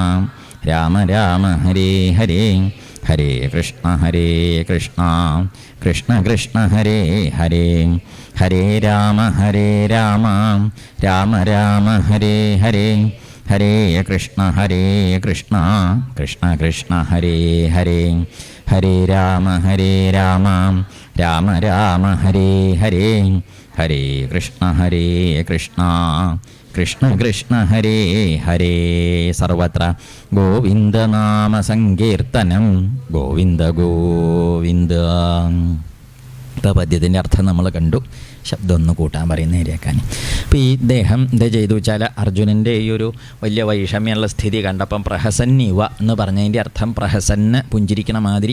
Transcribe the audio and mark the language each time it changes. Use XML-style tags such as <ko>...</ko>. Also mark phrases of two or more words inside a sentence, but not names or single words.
<sa>രാമ രാമ ഹരേ ഹരേ ഹരേ കൃഷ്ണ കൃഷ്ണ കൃഷ്ണ ഹരേ ഹരേ ഹരേ രാമ രാമ രാമ രാമ ഹരേ ഹരേ ഹരേ കൃഷ്ണ കൃഷ്ണ കൃഷ്ണ ഹരേ ഹരേ ഹരേ രാമ രാമ രാമ രാമ ഹരേ ഹരേ ഹരേ കൃഷ്ണ കൃഷ്ണ കൃഷ്ണ ഹരേ ഹരേ. സർവത്ര ഗോവിന്ദനാമ സങ്കീർത്തനം. ഗോവിന്ദ ഗോവിന്ദ.</sa> <ml>ഇപ്പോൾ പദ്യത്തിൻ്റെ അർത്ഥം നമ്മൾ കണ്ടു. ശബ്ദം ഒന്ന് കൂട്ടാൻ പറയും നേരെയാക്കാൻ. അപ്പോൾ ഈ ദേഹം എന്താ ചെയ്തു വെച്ചാൽ അർജുനൻ്റെ ഈ ഒരു വലിയ വൈഷമ്യമുള്ള സ്ഥിതി കണ്ടപ്പം പ്രഹസന്നിവ എന്ന് പറഞ്ഞതിൻ്റെ അർത്ഥം പ്രഹസന്ന് പുഞ്ചിരിക്കണ മാതിരി.</ml>